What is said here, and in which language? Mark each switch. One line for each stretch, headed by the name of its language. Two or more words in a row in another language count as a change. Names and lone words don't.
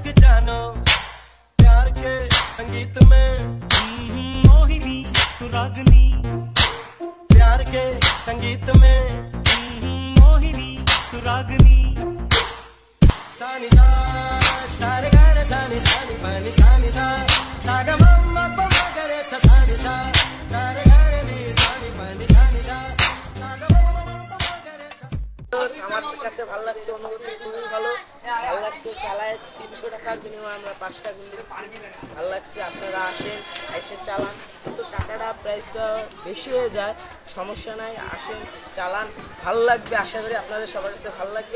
Hindi: जानो, प्यार के संगीत में मोहिनी सुरागनी, प्यार के संगीत में मोहिनी सुरागनी। सानी सा सारे गाने सानी सानी पानी सानी सा सागा मम्मा पम्मा करे सा सानी सा सारे गाने नी सानी पानी सानी सा सागा मम्मा पम्मा करे सा।
Bangla: কাছে ভালো লাগছে, অনুভূতি খুবই ভালো লাগছে। চালায় 300 টাকার বিনিময়ে আমরা 5টা গুলি ভালো লাগছে। আপনারা আসেন, এসে চালান, কিন্তু টাকাটা প্রাইসটা বেশি হয়ে যায়, সমস্যা নাই, আসেন চালান, ভালো লাগবে। আশা করি আপনাদের সবার কাছে ভালো লাগবে।